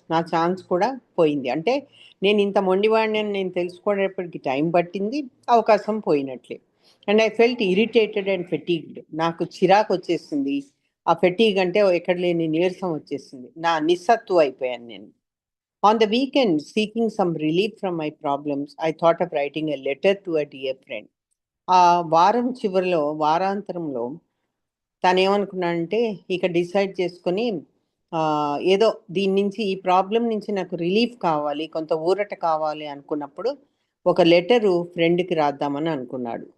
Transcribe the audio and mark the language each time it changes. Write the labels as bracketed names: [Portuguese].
[Telugu] నా ఛాన్స్ కూడా పోయింది. అంటే నేను ఇంత మొండివాడిని అని నేను తెలుసుకోవడానికి టైం పట్టింది, అవకాశం పోయినట్లే. [English] And I felt irritated and fatigued. [Telugu] నాకు చిరాకు వచ్చేసింది. ఆ ఫెటీగ్ అంటే ఎక్కడ లేని నీరసం వచ్చేసింది. నా నిస్సత్తువ అయిపోయాను నేను. [English] On the weekend, seeking some relief from my problems, I thought of writing a letter to a dear friend. [Telugu] ఆ వారం చివరిలో, వారాంతరంలో తనేమనుకున్నాడంటే ఇక డిసైడ్ చేసుకొని ఏదో దీని నుంచి, ఈ ప్రాబ్లం నుంచి నాకు రిలీఫ్ కావాలి, కొంత ఊరట కావాలి అనుకున్నప్పుడు ఒక లెటరు ఫ్రెండ్కి రాద్దామని అనుకున్నాడు.